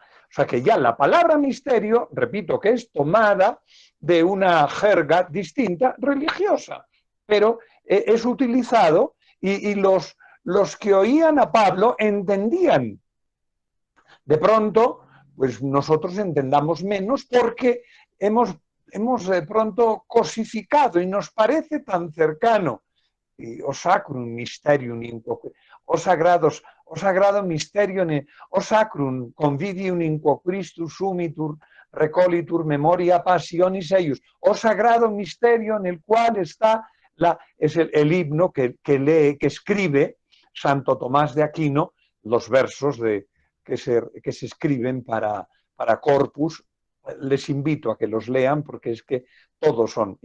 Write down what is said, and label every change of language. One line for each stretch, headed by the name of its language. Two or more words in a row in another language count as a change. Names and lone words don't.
Spanish: O sea que ya la palabra misterio, repito, que es tomada de una jerga distinta, religiosa, pero es utilizado y los que oían a Pablo entendían. De pronto, pues nosotros entendamos menos porque hemos de pronto cosificado y nos parece tan cercano.
Latin: O sacrum mysterium o sagrado mysterium o sacrum convivium in quo Christus sumitur recolitur memoria passionis eius,
Spanish: o sagrado misterio en el cual está es el himno que escribe Santo Tomás de Aquino, los versos que se escriben para Corpus. Les invito a que los lean porque es que todos son.